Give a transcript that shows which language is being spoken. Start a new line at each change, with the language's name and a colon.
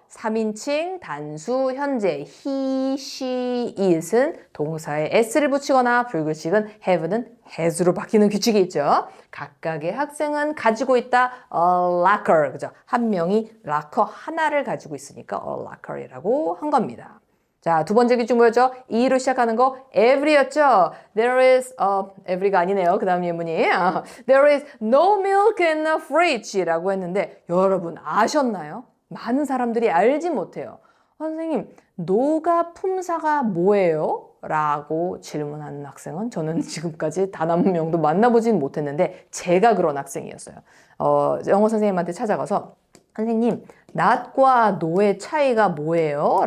Korean: 3인칭 단수 현재 he, she, it은 동사에 s를 붙이거나 불규칙은 have는 has로 바뀌는 규칙이 있죠. 각각의 학생은 가지고 있다 a locker, 그죠? 한 명이 락커 하나를 가지고 있으니까 a locker이라고 한 겁니다. 자, 두 번째 기준 뭐였죠? E로 시작하는 거 every였죠?
English: There is,
Korean: every가 아니네요. 그 다음 예문이.
English: There is no milk in the fridge
Korean: 라고 했는데 여러분 아셨나요? 많은 사람들이 알지 못해요. 선생님, 노가 품사가 뭐예요? 라고 질문하는 학생은 저는 지금까지 단 한 명도 만나보진 못했는데 제가 그런 학생이었어요. 영어 선생님한테 찾아가서 선생님, not과 no의 차이가 뭐예요?